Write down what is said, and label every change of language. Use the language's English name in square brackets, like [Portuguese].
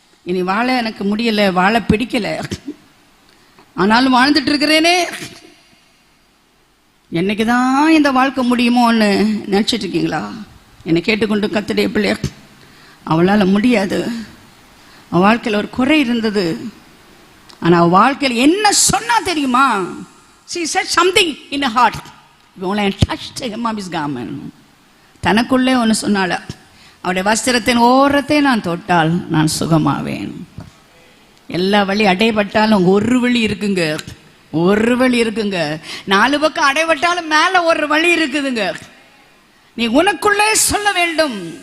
[Tamil] இனி வாழ எனக்கு முடியல, வாழ பிடிக்கல, ஆனாலும் வாழ்ந்துட்டு இருக்கிறேனே, என்னைக்கு தான் இந்த வாழ்க்கை முடியுமோன்னு நினச்சிட்டு இருக்கீங்களா? என்னை கேட்டுக்கொண்டு கர்த்தருடைய பிள்ளை, அவளால் முடியாது. அவள் வாழ்க்கையில் ஒரு குறை இருந்தது. ஆனால் அவள் வாழ்க்கையில் என்ன சொன்னா தெரியுமா? [English] She said something in her heart. When I touched him of his garment. [Tamil] தனக்குள்ளே ஒன்று சொன்னால, அவருடைய வஸ்திரத்தின் ஓரத்தை நான் தொட்டால் நான் சுகமாவேன். எல்லா வழி அடைபட்டாலும் ஒரு வழி இருக்குங்க, ஒரு வழி இருக்குங்க. 4 பக்கம் அடைபட்டாலும் மேலே ஒரு வழி இருக்குதுங்க. நீ உனக்குள்ளே சொல்ல வேண்டும்.